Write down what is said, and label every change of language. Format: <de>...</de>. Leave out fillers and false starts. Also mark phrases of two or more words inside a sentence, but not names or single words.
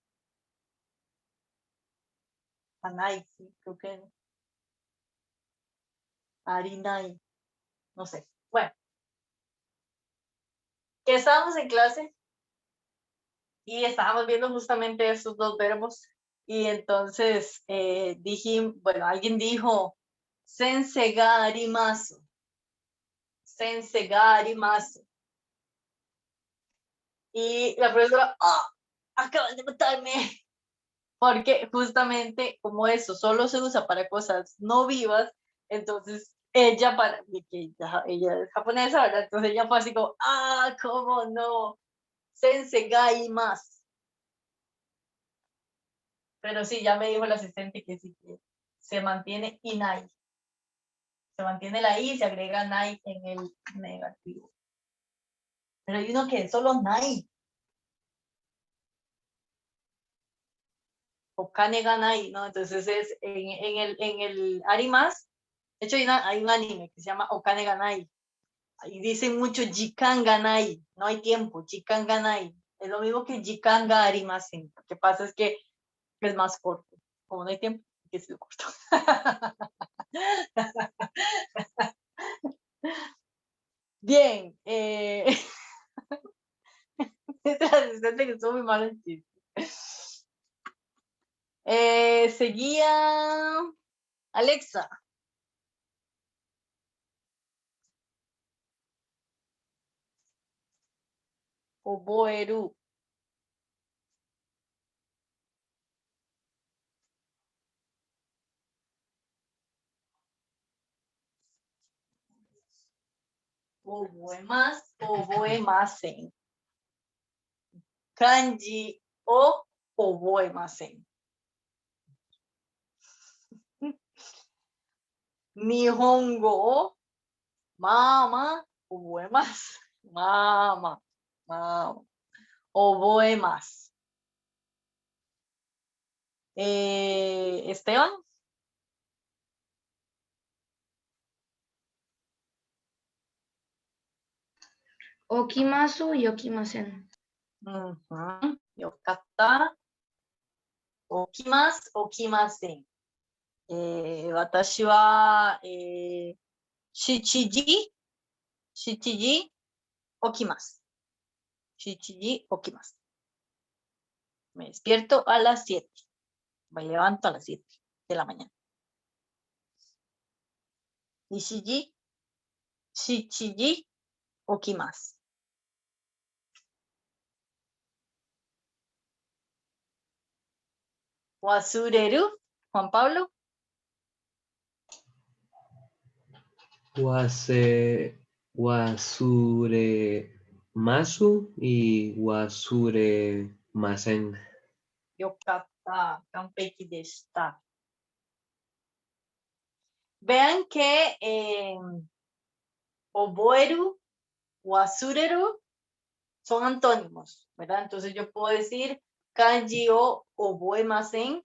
<es>Anai, sí, creo que arinai, no sé. Bueno, que estábamos en clase y estábamos viendo justamente estos dos verbos y entonces bueno, alguien dijo</es> <ja>先生があります、先生があります.</ja> <es>Y la profesora, acaban de matarme. Porque justamente como eso solo se usa para cosas no vivas, entonces ella, ella es japonesa, ¿verdad? Entonces ella fue así como, ¿cómo no?</es> <ja>先生がいます.</ja> <es>Pero sí, ya me dijo el asistente que sí, que se mantiene inai. Se mantiene la i y se agrega nai en el negativo. Pero hay uno que es solo nai.</es> <ja>お金がない,</ja> <es>¿no? Entonces es en el arimas. De hecho, hay un anime que se llama Okane ga nai. Y dicen mucho</es> <ja>時間がない,</ja> <es>no hay tiempo,</es> <ja>時間がない.</ja> <es>Es lo mismo que</es> <ja>時間がありません.</ja> <es>Lo que pasa es que es más corto. Como no hay tiempo, que es corto. Bien. Este asistente que estuvo muy mal en chiste. Seguía Alexa.</es> <ja>覚える. 覚えます、覚えません. 漢字を覚えません. 日本語をまま覚えます. まま、まま。覚えます.</ja> <es>Esteban.</es> <ja>起きます y 起きません. よかった. 起きます、起きません. 私は、七時、起きます. 七時、起きます.</ja> <es>Me despierto a las 7. Me levanto a las 7 de la mañana.</es> <ja>七時、起きます. 忘れる,</ja> <es>Juan Pablo.</es> <ja>忘れます y 忘れません. よかった、完璧でした.</ja> <es>Vean que</es> <ja>覚える、忘れる</ja> <es>son antónimos, ¿verdad? Entonces yo puedo decir</es> <ja>漢字を覚えません.</ja>